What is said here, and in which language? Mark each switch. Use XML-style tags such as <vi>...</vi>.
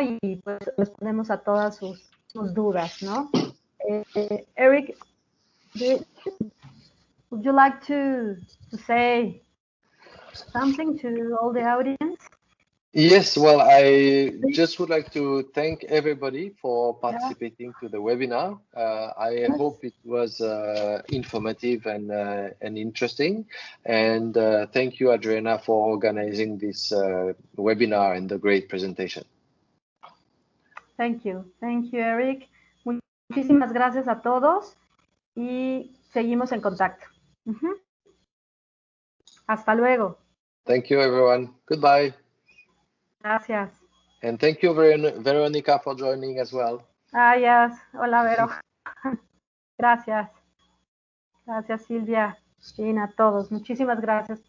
<es>Y pues respondemos a todas sus dudas, ¿no?</es> <en>Eric, would you like to say something to all the audience? Yes, well, I just would like to thank everybody for participating to the webinar. I hope it was informative and interesting. And thank you, Adriana, for organizing this webinar and the great presentation. Thank you, Eric.</en> <es>Muchísimas gracias a todos y seguimos en contacto. Hasta luego.</es> <en>Thank you, everyone. Goodbye.</en> <es>Gracias.</es> <en>And thank you, Veronica, for joining as well. Yes.</en> <es>Hola,</es> <en>Vero.</en> <es>Gracias. Gracias, Silvia. Y a todos. Muchísimas gracias por</es>